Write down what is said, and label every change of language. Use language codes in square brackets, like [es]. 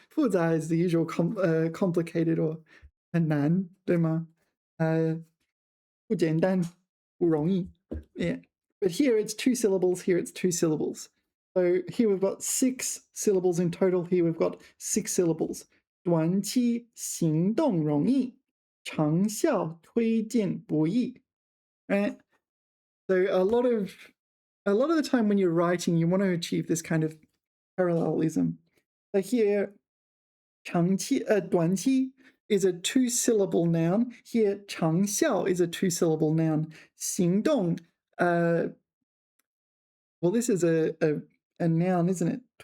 [en] 复杂 is the usual complicated or 很难, [zh] 对吗? 不简单, 不容易.Yeah. [en] But here it's 2 syllables, here it's 2 syllables. So here we've got 6 syllables in total, here we've got 6 syllables. [zh] 短期行动容易, 长效推进不易. [en] Right? So a lot of the time when you're writing, you want to achieve this kind of parallelism. So here, 短期 is a 2-syllable noun. Here, 长效 is a 2-syllable noun. 行动, well, this is a noun, isn't it?